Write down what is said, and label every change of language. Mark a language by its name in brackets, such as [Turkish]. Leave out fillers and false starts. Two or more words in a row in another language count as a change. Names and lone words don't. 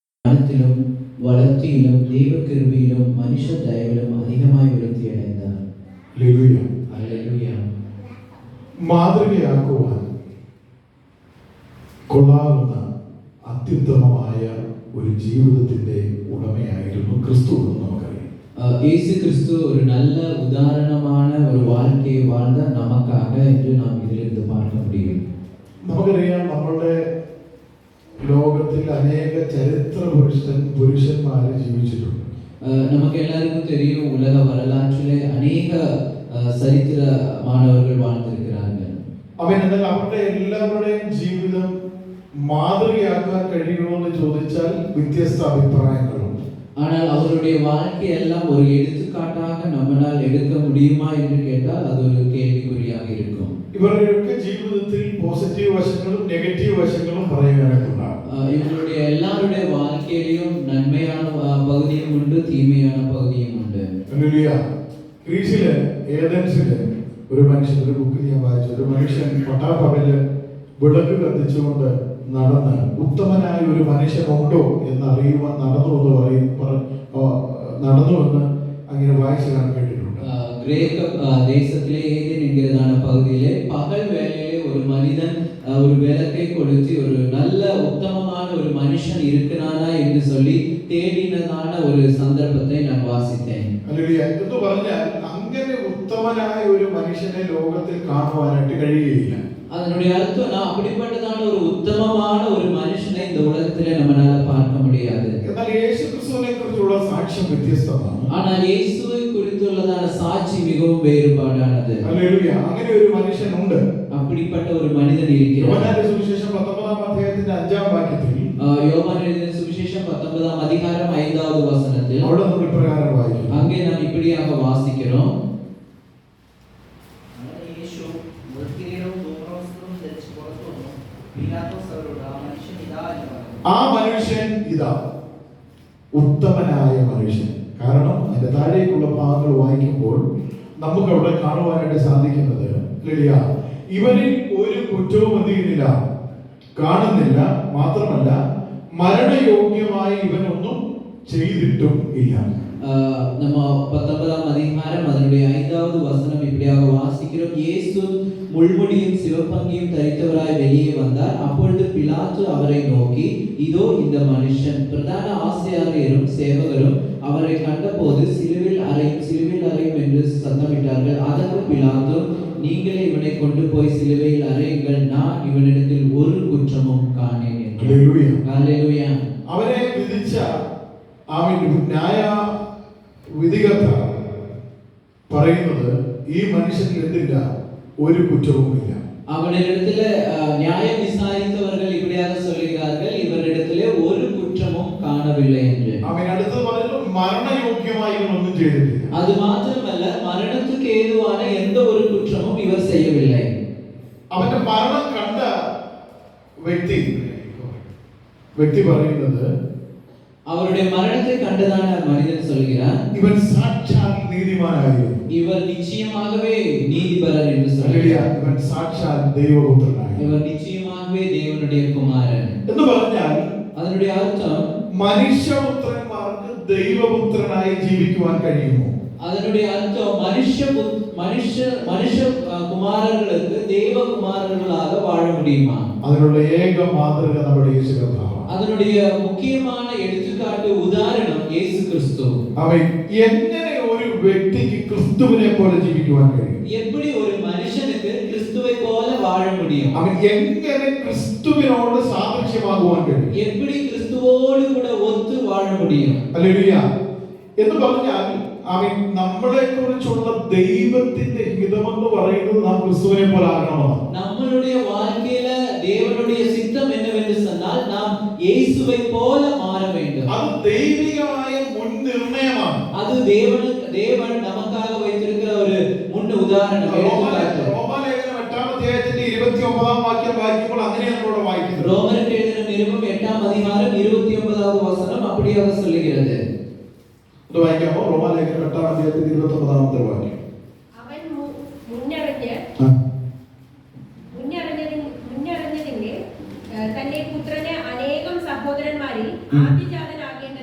[Malayalam] ജ്ഞാനത്തിലും വളർച്ചയിലും ദൈവകൃപയിലും മനുഷ്യ ദയവിലും അധികമായി ഉയർത്തിയടയുന്നതാണ്. മാതൃകയാക്കുവാൻ കൊള്ളാവുന്ന അത്യുത്തമമായ ഒരു ജീവിതത്തിന്റെ ഉടമയായിരുന്നു ക്രിസ്തു എന്ന് നമുക്കറിയാം. [Tamil] இயேசு கிறிஸ்து ஒரு நல்ல உதாரணமான ஒரு வாழ்க்கையை வாழ்ந்த நமக்காக என்று நாம் இதிலிருந்து பார்க்க முடியும். [Malayalam] നമുക്കറിയാം, നമ്മളുടെ ലോകത്തിൽ അനേക ചരിത്ര പുരുഷന്മാരെ ജീവിച്ചിട്ടുണ്ട്. [Tamil] நமக்கு எல்லாருக்கும் தெரியும், உலக வரலாற்றிலே அநேக சரித்திரமானவர்கள் வாழ்ந்திருக்கிறார்கள். [Malayalam] എന്നാൽ അവരുടെ എല്ലാവരുടെയും ജീവിതം മാതൃകയാക്കാൻ കഴിയുമോ എന്ന് ചോദിച്ചാൽ വ്യത്യസ്ത അഭിപ്രായങ്ങളുണ്ട്. [Tamil] ஆனால் அவருடைய வாழ்க்கையெல்லாம் ஒரு எடுத்துக்காட்டாக நம்மால் எடுக்க முடியுமா என்று கேட்டால் அது ஒரு கேள்விக்குறியாக இருக்கும். [Malayalam] ഇവരുടെയൊക്കെ ജീവിതത്തിൽ പോസിറ്റീവ് വശങ്ങളും നെഗറ്റീവ് വശങ്ങളും പറയാനായിട്ടുണ്ടാകും. [Tamil] இவருடைய எல்லாருடைய வாழ்க்கையிலும் நன்மையான பகுதியும் உண்டு, தீமையான பகுதியும் உண்டு. [Malayalam] ഗ്രീസിലെ ഏതൻസിലെ ഒരു മനുഷ്യൻ, ഒരു ബുക്കിൽ ഞാൻ വായിച്ചു, ഒരു മനുഷ്യൻ പട്ടാപ്പകല് വിളക്ക് കത്തിച്ചുകൊണ്ട് നടന്ന് ഉത്തമനായ ഒരു മനുഷ്യനുണ്ടോ എന്നറിയുവാൻ നടന്നുവെന്ന് അങ്ങനെ വായിച്ചു കാണാൻ കേട്ടിട്ടുണ്ട്. [Tamil] கிரேக்க தேசத்திலே ஏதேன் என்கிறதான பகுதியிலே பகல் வேளையிலே ஒரு மனிதன் ஒரு விளக்கை கொளுத்தி ஒரு நல்ல உத்தமமான ஒரு மனுஷன் இருக்கிறானா என்று சொல்லி தேடினதான ஒரு சந்தர்ப்பத்தை நான் வாசித்தேன். [Malayalam] എന്ന് പറഞ്ഞാൽ അങ്ങനെ ഉത്തമനായ ഒരു മനുഷ്യനെ ലോകത്തിൽ കാണുവാനായിട്ട് കഴിയുകയില്ല. [Tamil] அதனுடைய அர்த்தம், நான் அப்படிப்பட்டதான ஒரு உத்தமமான ஒரு மனுஷனை இந்த உலகத்திலே நம்மால பார்க்க முடியாது. [Malayalam] എന്നാൽ യേശു ക്രിസ്തുവിനെ കുറിച്ചുള്ള സാക്ഷ്യം വ്യത്യസ്തമാണ്. [Tamil] ஆனால் இயேசுவை குறித்துள்ளதான சாட்சி மிகவும் வேறுபாடானது. [Malayalam] ഹല്ലേലൂയ. അങ്ങനെ ഒരു മനുഷ്യനുണ്ട്, [Tamil] அப்படிப்பட்ட ஒரு மனிதன் இருக்கிறார். [Malayalam] യോഹന്നാന്റെ സുവിശേഷം 19-ാം അധ്യായത്തിന്റെ 5-ാം വാക്യത്തിൽ, [Tamil] யோவான் எழுதின சுவிசேஷம் 19-ஆம் அதிகாரம் 5வது வசனத்தில் [Malayalam] അവിടെ നമ്മൾ ഇപ്രകാരം വായിക്കുന്നു. [Tamil] அங்கே நாம் இப்படியாக வாசிக்கிறோம். [Malayalam] ആ മനുഷ്യൻ ഇതാ ഉത്തമനായ മനുഷ്യൻ. കാരണം അതിന്റെ താഴേക്കുള്ള ഭാഗങ്ങൾ വായിക്കുമ്പോൾ നമുക്ക് അവിടെ കാണുവാനായിട്ട് സാധിക്കുന്നത്, ഇവനിൽ ഒരു കുറ്റവും അധികമില്ല, കാണുന്നില്ല, മാത്രമല്ല മരണയോഗ്യമായി ഇവനൊന്നും ചെയ്തിട്ടും ഇല്ല. [Tamil] நம்ம 19ஆம் அதிகாரம் அதனுடைய 5வது வசனம் இப்படியாக வாசிக்கிறோம். இயேசு முள்முடியும் சிவப்பங்கியும் தரித்தவராய் வெளியே வந்தார். அப்பொழுது பிலாத்து அவரை நோக்கி, இதோ இந்த மனுஷன். பிரதான ஆசாரியரும் சேவகரும் அவரை கண்டபோது சிலுவையில் அறையும் என்று சத்தமிட்டார்கள். அதற்கு பிலாத்து, நீங்களே இவனை கொண்டு போய் சிலுவையில் அறையுங்கள், நான் இவனிடத்தில் ஒரு குற்றமும் காணேன் என்றார். ஹல்லேலூயா. [Malayalam] അവരെ വിധിച്ച ന്യായ വിധികർത്ത പറയുന്നത് ഈ മനുഷ്യനിൽ എന്തില്ല, ഒരു കുറ്റവുമില്ല. [Tamil] அவனிடத்திலே நியாயம் விசாரித்தவர்கள் இப்படியாக சொல்கிறார்கள், இவரிடத்திலே ஒரு குற்றமும் காணவில்லை என்று. [Malayalam] അവൻ അടുത്ത് പറഞ്ഞു, മരണയോഗ്യമായി ഒന്നും ചെയ്തിട്ടില്ല. [Tamil] அது மாத்திரமல்ல, மரணத்துக்கு ஏதுவான எந்த ஒரு குற்றமும் இவர் செய்யவில்லை. [Malayalam] അവന്റെ മരണം കണ്ട വ്യക്തി പറയുന്നത്, [Tamil] அவருடைய மரணத்தை கண்டதான மனிதன் சொல்கிறார், [Malayalam] ഇവൻ സാക്ഷാൽ നീതിമാനായിരുന്നു, [Tamil] இவர் நிச்சயமாகவே நீதிபரர் என்று சொல்கிறார். [Malayalam] ഇവൻ സാക്ഷാൽ ദൈവപുത്രനായി, [Tamil] இவர் நிச்சயமாகவே தேவனுடைய குமாரன் [Malayalam] എന്ന് പറഞ്ഞാൽ [Tamil] அதனுடைய அர்த்தம், [Malayalam] മനുഷ്യപുത്രന്മാർക്ക് ദൈവപുത്രനായി ജീവിക്കുവാൻ കഴിയുമോ? [Tamil] அதனுடைய அர்த்தம், மனுஷ குமாரர்களுக்கு தேவ குமாரர்களாக வாழ முடியுமா? [Malayalam] അതിനുള്ള ഏക മാതൃക നമ്മുടെ യേശു കർത്താവാണ്. [Tamil] அதனுடைய முக்கியமான எடுத்துக்காட்டு உதாரணம் இயேசு கிறிஸ்து. [Malayalam] അവൻ എങ്ങനെ ഒരു വ്യക്തിക്ക് ക്രിസ്തുവിനെ പോലെ ജീവിക്കുവാൻ കഴിയും? [Tamil] எப்படி ஒரு മനുഷ്യனுக்கு கிறிஸ்துவை போல வாழ முடியும்? [Malayalam] അവൻ എങ്ങനെ ക്രിസ്തുവിനോട് സാദൃശ്യമാകുവാൻ കഴിയും? [Tamil] எப்படி கிறிஸ்துவோடு கூட ஒத்து வாழ முடியும்? [Malayalam] ഹല്ലേലൂയ. എന്ന് പറഞ്ഞാൽ അവൻ നമ്മളെ കുറിച്ചുള്ള ദൈവത്തിന്റെ ഹിതമെന്ന് പറയുന്നത് നാം ക്രിസ്തുവിനെ പോലെ ആകണമെന്നാണ്. [Tamil] நம்மளுடைய வாழ்க்கையில தேவனுடைய சித்தம் என்னவென்று சொன்னால், நாம் இயேசுவை போல மாற வேண்டும். [Malayalam] அது ദൈവികമായ മുൻനിർണയമാണ്. [Tamil] அது தேவன் நமக்காக வைத்திருக்கிற ஒரு முன் உதாரணம். [Malayalam] റോമാലേഖനം 8-ാം അധ്യായത്തിന്റെ 29-ാം വാക്യം വായിക്കുമ്പോൾ അങ്ങനെയാണ് നമ്മൾ വായിക്കുന്നത്. [Tamil] ரோமருக்கு எழுதின நிருபம் 8-ாம் அதிகாரம் 29வது வசனம் அப்படியாக சொல்லுகிறது. [Malayalam] ഇത് വായിക്കാമോ? റോമാലേഖനം 8-ാം അധ്യായത്തിന്റെ 29-ാമത്തെ വാക്യം. അവൻ മുന്നറിഞ്ഞതിന്റെ തന്റെ പുത്രന് അനേകം സഹോദരന്മാരിൽ ആദ്യജാതനായ